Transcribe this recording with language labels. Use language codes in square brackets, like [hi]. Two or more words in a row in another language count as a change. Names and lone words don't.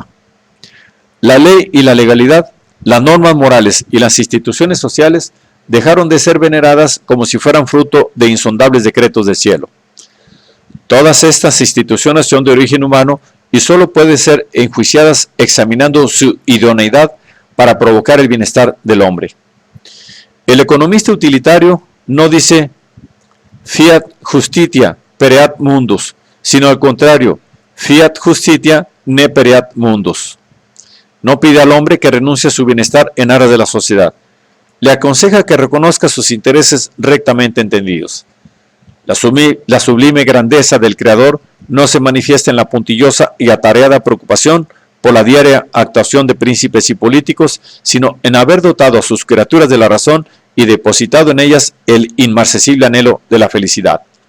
[es] La ley y la legalidad, las normas morales y las instituciones sociales dejaron de ser veneradas como si fueran fruto de insondables decretos del cielo. Todas estas instituciones son de origen humano y solo pueden ser enjuiciadas examinando su idoneidad para provocar el bienestar del hombre. [la] El economista utilitario no dice fiat justitia pereat mundus, [es] sino al contrario, [la] fiat justitia ne pereat mundus. [es] No pide al hombre que renuncie a su bienestar en aras de la sociedad. Le aconseja que reconozca sus intereses rectamente entendidos. La sublime grandeza del Creador no se manifiesta en la puntillosa y atareada preocupación por la diaria actuación de príncipes y políticos, sino en haber dotado a sus criaturas de la razón y depositado en ellas el inmarcesible anhelo de la felicidad.